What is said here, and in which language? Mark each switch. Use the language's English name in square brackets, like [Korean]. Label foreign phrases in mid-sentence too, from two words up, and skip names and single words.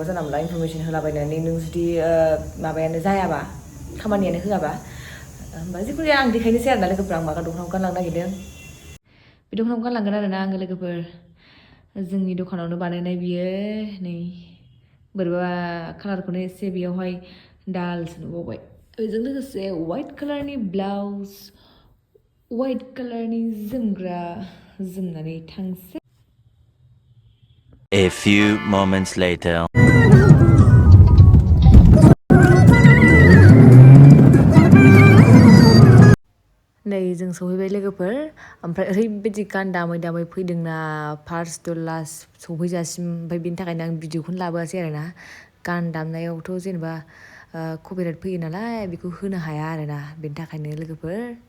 [Bodo] जानला मोनला इनफरमेसन होलाबायनानै नों जुदि माबायानो जायाबा खामानियानो होआबा होमबा जिखुनु जाया आं देखायनोसै आरोना लोगोफोर आं माबा दख'नाखौ गानलांनो नागिरदों बे दख'नाखौ गानलांगोन आरोना आङो लोगोफोर जोंनि दखानावनो बानायनाय बियो नै बोरैबा कालारखौनो एसे बेयावहाय दालसो नुबावबाय बेजों लोगोसे वाइट कालारनि ब्लाउस वाइट कालारनि जोमग्रा जोमनानै थांसै [English] A few moments later. [Bodo] नै जों सहैबाय लोगोफोर ओमफ्राय ओरैबायदि गान दामै दामै फैदोंना [English] first to last [Bodo] सहैजासिम ओमफ्राय बेनि थाखायनो आं भिडिअखौनो लाबोआसै आरोना गान दामनायावथ' जेनेबा कपिराइट फैयो नालाय बेखौ होनो हाया आरोना बेनि थाखायनो लोगोफोर